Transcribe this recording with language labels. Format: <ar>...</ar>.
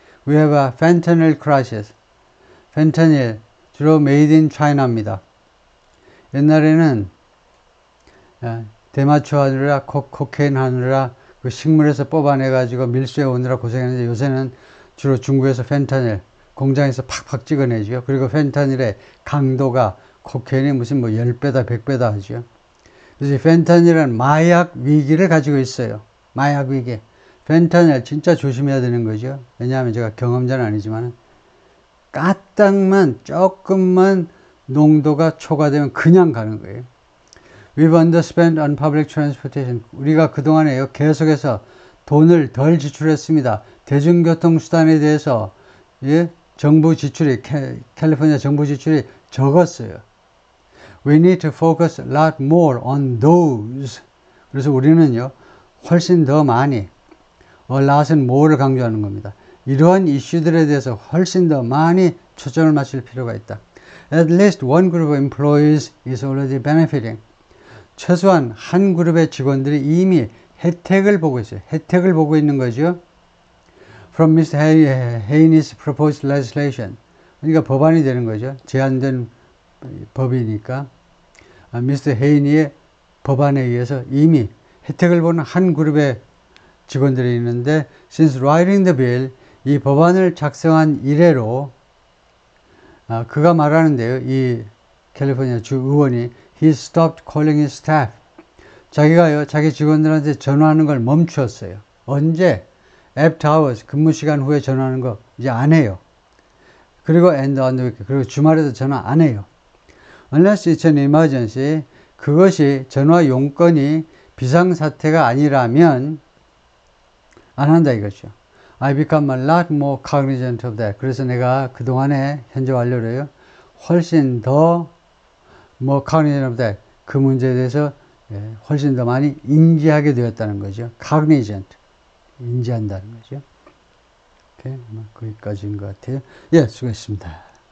<en>We have a fentanyl crisis.</en> <ko>펜타닐, 주로</ko> <en>made in China</en> <ko>입니다. 옛날에는 대마초 하느라, 코케인 하느라 그 식물에서 뽑아내가지고 밀수해 오느라 고생했는데 요새는 주로 중국에서 펜타닐, 공장에서 팍팍 찍어내죠. 그리고 펜타닐의 강도가 코케인이 무슨 10배다, 100배다 하죠. 그래서 펜타닐은 마약 위기를 가지고 있어요. 마약 위기. 펜타닐 진짜 조심해야 되는 거죠. 왜냐하면 제가 경험자는 아니지만 까딱만 조금만 농도가 초과되면 그냥 가는 거예요.</ko> <en>We've underspent on public transportation.</en> <ko>우리가 그동안에 계속해서 돈을 덜 지출했습니다. 대중교통수단에 대해서 정부 지출이 캘리포니아 정부 지출이 적었어요.</ko> <en>We need to focus a lot more on those.</en> <ko>그래서 우리는요 훨씬 더 많이</ko> <en>a lot</en> <ko>은 more를 강조하는 겁니다. 이러한 이슈들에 대해서 훨씬 더 많이 초점을 맞출 필요가 있다.</ko> <en>At least one group of employees is already benefiting.</en> <ko>최소한 한 그룹의 직원들이 이미 혜택을 보고 있어요. 혜택을 보고 있는 거죠.</ko> <en>From Mr. Haney's proposed legislation.</en> <ko>그러니까 법안이 되는 거죠. 제안된 법이니까. Mr. Haney의 법안에 의해서 이미 혜택을 보는 한 그룹의 직원들이 있는데</ko> <en>since writing the bill,</en> <ko>이 법안을 작성한 이래로 그가 말하는데요. 이 캘리포니아 주 의원이</ko> <en>he stopped calling his staff.</en> <ko>자기가요 자기 직원들한테 전화하는 걸 멈추었어요. 언제?</ko> <en>after hours,</en> <ko>근무 시간 후에 전화하는 거 이제 안 해요. 그리고</ko> <en>and on the weekend,</en> <ko>그리고 주말에도 전화 안 해요.</ko> <en>Unless it's an emergency,</en> <ko>그것이 전화 용건이 비상사태가 아니라면 안 한다 이거죠.</ko> <en>I become a lot more cognizant of that.</en> <ko>그래서 내가 그동안에 현재 완료로요. 훨씬 더</ko> <en>more cognizant of that.</en> <ko>그 문제에 대해서 훨씬 더 많이 인지하게 되었다는 거죠.</ko> <en>cognizant.</en> <ko>인지한다는 거죠. 오케이. 거기까지인 것 같아요. 예, 수고했습니다.</ko>